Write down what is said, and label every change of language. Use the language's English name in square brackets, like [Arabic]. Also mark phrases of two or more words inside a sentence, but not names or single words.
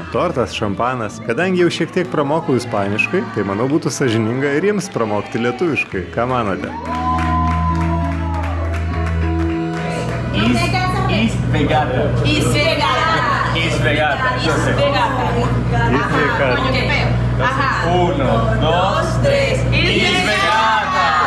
[Lithuanian] Tortas, šampanas. Kadangi jau šiek tiek pramokau ispaniškai, tai manau būtų sąžininga ir jiems pramokti lietuviškai. Ką manote? Isvegata. [Spanish] Uno, dos, tres. Isvegata.